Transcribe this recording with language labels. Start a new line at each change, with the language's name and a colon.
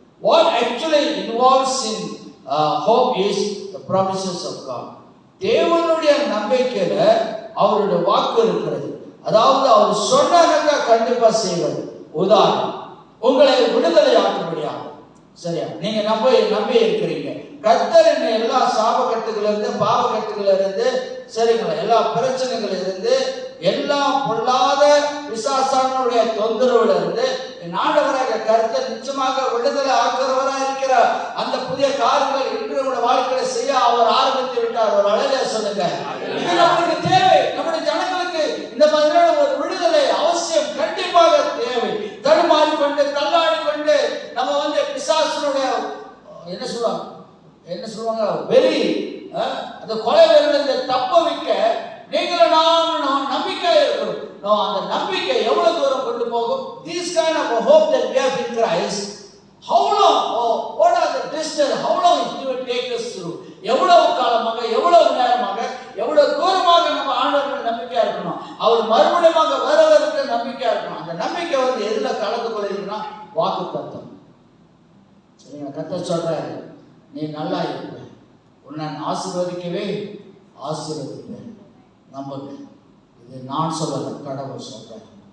English: What actually involves in hope is the promises of God.
Tamil: தேவனுடைய நம்பிக்கையில அவருடைய வாக்கு இருக்கிறது. அதாவது அவர் சொன்னாங்க கண்டிப்பா செய்வது. உதாரணம், உங்களை விடுதலை ஆக்கும்படியாக. சரியா? நீங்க நம்பி இருக்கிறீங்க, கர்த்தர் என்ன எல்லா சாபக்கட்டுகள் இருந்து, பாவக்கட்டுகள் இருந்து, சரிங்களா, எல்லா பிரச்சனைகள் இருந்து, எல்லா பொல்லாத பிசாசானுடைய தொந்தரவுல இருந்து என் ஆண்டவராக கர்த்தர் நிச்சயமாக விடுதலை ஆக்குறவராக இருக்கிறார். அந்த புதிய காரியங்கள் இன்று உங்களுடைய வாழ்க்கையில செய்ய அவர் ஆரம்பித்து விட்டார். ஒரு அழகிய சொல்லுங்க. இது நம்மளுக்கு தேவை. நம்முடைய ஜனங்களுக்கு இந்த மாதிரியான ஒரு விடுதலை அவசியம், கண்டிப்பாக தேவை. தடுமாறி கொண்டு தள்ளாடி கொண்டு நம்ம வந்து பிசாசனுடைய என்ன சொல்லுவாங்க வெறி, அந்த கொலை வெறிலிருந்து தப்ப வைக்க நீங்களும் நாம் நம்பிக்கையா இருக்கணும். அந்த நம்பிக்கை எவ்வளவு தூரம் கொண்டு போகும்?
English: This kind of a hope that we have in Christ, how long, what are the distance, how long it will take us through?
Tamil: எவ்வளவு காலமாக, எவ்வளவு நேரமாக, எவ்வளவு தூரமாக நம்ம ஆண்டவர்கள் நம்பிக்கையா இருக்கணும். அவர் மறுபடியும் வருவதற்கு நம்பிக்கையா இருக்கணும். அந்த நம்பிக்கை வந்து எதுல கலந்து கொள்ளுதுன்னா வாக்குத்தத்தம். சரிங்களா? கர்த்தர் சொல்றாரு, நீ நல்லா இருப்ப, உன்னை ஆசீர்வதிக்கவே ஆசீர்வதிப்பேன். நம்புங்க. இது நான் சொல்லல, கடவுள் சொல்றேன்.